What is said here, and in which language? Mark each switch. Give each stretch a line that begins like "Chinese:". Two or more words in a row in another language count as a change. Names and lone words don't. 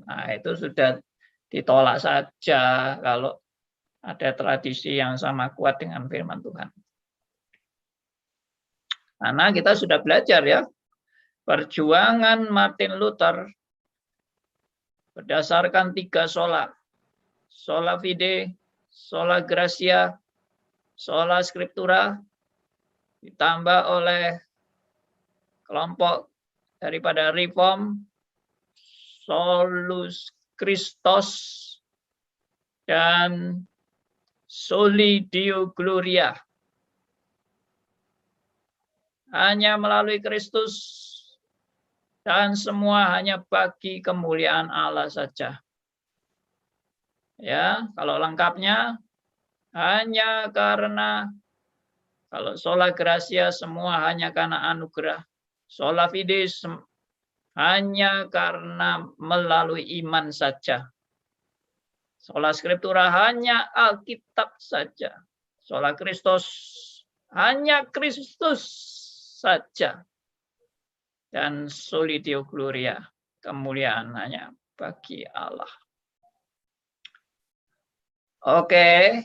Indonesian: Nah, itu sudah ditolak saja kalau ada tradisi yang sama kuat dengan firman Tuhan. Karena kita sudah belajar ya, perjuangan Martin Luther berdasarkan 3 sola.
Latin: Sola fide, sola gratia, sola scriptura,
Indonesian: ditambah oleh kelompok daripada Reform,
Latin: Solus Christus, dan Soli Deo Gloria.
Indonesian: Hanya melalui Kristus dan semua hanya bagi kemuliaan Allah saja. Ya, kalau lengkapnya hanya karena, kalau
Latin: sola gratia
Indonesian: semua hanya karena anugerah.
Latin: Sola fide
Indonesian: hanya karena melalui iman saja.
Latin: Sola scriptura
Indonesian: hanya Alkitab saja.
Latin: Sola Christus
Indonesian: hanya Kristus saja.
Latin: Dan Soli Deo Gloria,
Indonesian: kemuliaan hanya bagi Allah. Oke.